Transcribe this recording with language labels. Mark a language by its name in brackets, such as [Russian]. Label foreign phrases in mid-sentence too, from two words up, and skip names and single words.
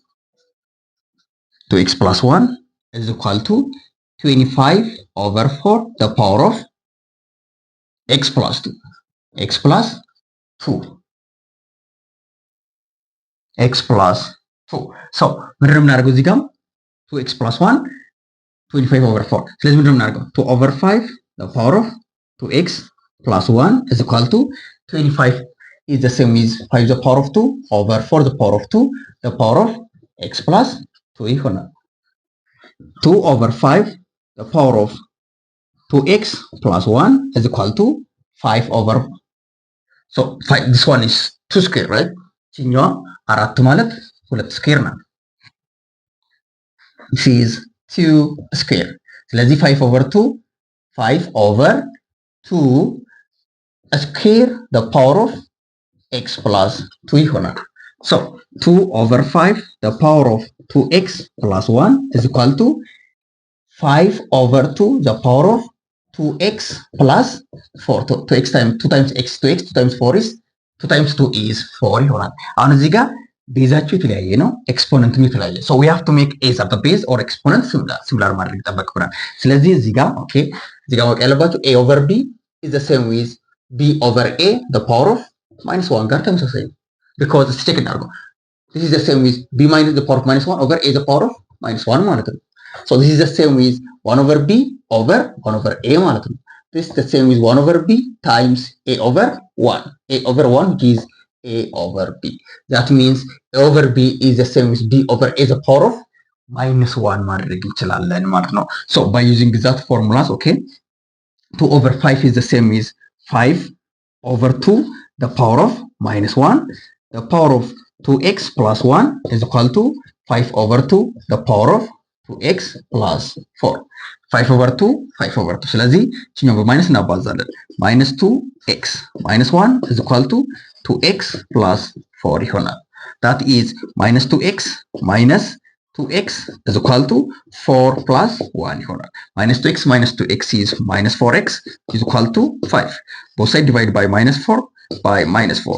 [English] is equal to 25 over 4 the power of x plus 2 [Amharic] so ምንድን ነው የምናደርገው እዚህ ጋር [English] 2x plus 1 25 over 4 [Amharic] ስለዚህ ምንድን ነው የምናደርገው [English] 2 over 5 the power of 2x plus 1 is equal to 25 is the same as 5 the power of 2 over 4 the power of 2 the power of x plus 2 ይሆናል 2 over 5 the power of 2x plus 1 is equal to 5 over so 5, this one is 2 square, right? [Amharic] ችኛዋ 4 ማለት 2 ስኩዌር ናት። [English] this is 2 square. ስለዚህ 5 over 2 square the power of x plus 2 ይሆናል። so 2 over 5 the power of 2x plus 1 is equal to 5 over 2 the power of 2x plus 4 2x times 2 times x 2x 2 times 4 is 2 times 2 is 4 [Amharic] ይሆናል። አሁን እዚህ ጋር ቤዛቸው የተለያየ ነው፣ ኤክስፖነንትም የተለያየ። [English] so we have to make as at the base or exponent [Amharic] ሲሚላር ማድረግ ይጠበቅብናል። ስለዚህ እዚህ ጋር ኦኬ፣ እዚህ ጋር ማወቅ ያለባችሁ [English] a over b is the same with b over a the power of minus one [Amharic] ጋር ተመሳሳይ ነው። [English] ቢኮዝ [Amharic] እስቲ ቼክ እናድርገው። [English] this is the same with b minus the power of minus 1 over a the power of minus 1 [Amharic] ማለት ነው። [English] so this is the same with 1 over b over 1 over a [Amharic] ማለት ነው። [English] this is the same with 1 over b times a over 1. a over 1 which is a over b. that means a over b is the same with b over a the power of minus 1 [Amharic] ማድረግ እንችላለን ማለት ነው። [English] so by using that formulas, okay, 2 over 5 is the same with 5 over 2 the power of minus 1. the power of 2x plus 1 is equal to 5 over 2 the power of 2x plus 4. 5 over 2 5 over 2 [Amharic] ስለዚህ እቺኛው በማይነስ እናባዛለን። [English] minus 2x minus 1 is equal to 2x plus 4 ይሆናል። that is minus 2x minus 2x is equal to 4 plus 1 ይሆናል። minus 2x is minus 4x is equal to 5. both sides divided by minus 4 by minus 4.